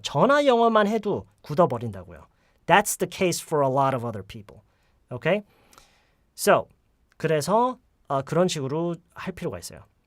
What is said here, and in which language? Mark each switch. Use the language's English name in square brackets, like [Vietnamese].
[Korean] 전화 영어만 해도 굳어버린다고요. [English] That's the case for a lot of other people. Okay? [Korean] So, 그래서 그런 식으로 할 필요가 있어요.